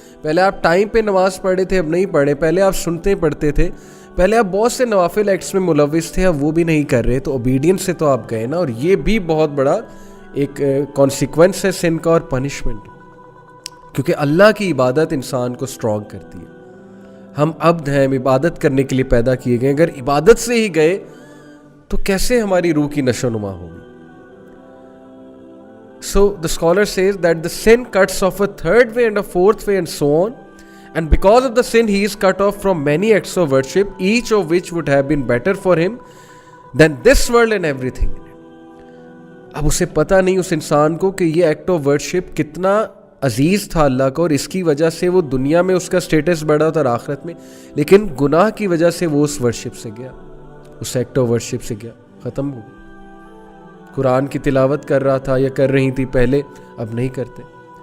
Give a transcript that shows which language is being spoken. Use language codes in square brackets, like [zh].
[hi] पहले आप टाइम पे नमाज पढ़े थे, अब नहीं पढ़े। पहले आप सुनते पढ़ते थे, पहले आप बहुत से नवाफिल एक्ट्स में मुलव्विस थे, अब वो भी नहीं कर रहे। तो ओबीडियंस से तो आप गए ना, और ये भी बहुत बड़ा एक कॉन्सिक्वेंस है सिन का और पनिशमेंट, क्योंकि अल्लाह की इबादत इंसान को स्ट्रॉन्ग करती है। हम अब्द हैं, इबादत करने के लिए पैदा किए गए। अगर इबादत से ही गए तो कैसे हमारी रूह की नशोनुमा होगी? [en] So the scholar says that the sin cuts off a third way and a fourth way and so on, and because of the sin he is cut off from many acts of worship, each of which would have been better for him than this world and everything in it. [hi] अब उसे पता नहीं उस इंसान को कि ये act of worship कितना अजीज था अल्लाह को, और इसकी वजह से वो दुनिया में उसका स्टेटस बढ़ा था और आखिरत में, लेकिन गुनाह की वजह से वो उस वर्शिप से गया, उस एक्ट ऑफ वर्शिप से गया, ख़त्म हो गया। कुरान की तिलावत कर रहा था या कर रही थी पहले, अब नहीं करते।